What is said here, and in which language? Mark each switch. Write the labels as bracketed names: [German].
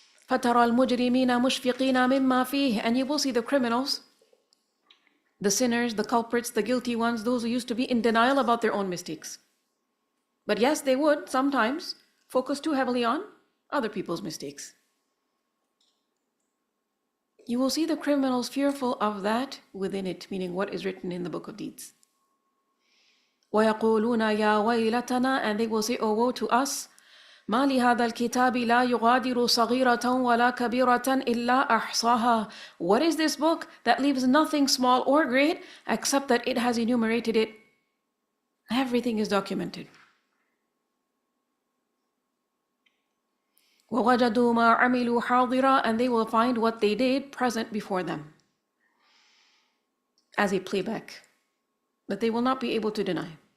[Arabic] فَتَرَى الْمُجْرِمِينَ مُشْفِقِينَ مِمَّا فِيهِ, [English] and you will see the criminals, the sinners, the culprits, the guilty ones, those who used to be in denial about their own mistakes. But yes, they would sometimes focus too heavily on other people's mistakes. You will see the criminals fearful of that within it, meaning what is written in the book of deeds. [Arabic] وَيَقُولُونَ يَا وَيْلَتَنَا, [English] and they will say, oh woe to us, [Arabic] مَا لِهَذَا الْكِتَابِ لَا يُغَادِرُ صَغِيرَةً وَلَا كَبِيرَةً إِلَّا أَحْصَاهَا. [English] What is this book that leaves nothing small or great except that it has enumerated it? Everything is documented. [Arabic] وَوَجَدُوا مَا عَمِلُوا حَاضِرًا, [English] and they will find what they did present before them as a playback that they will not be able to deny.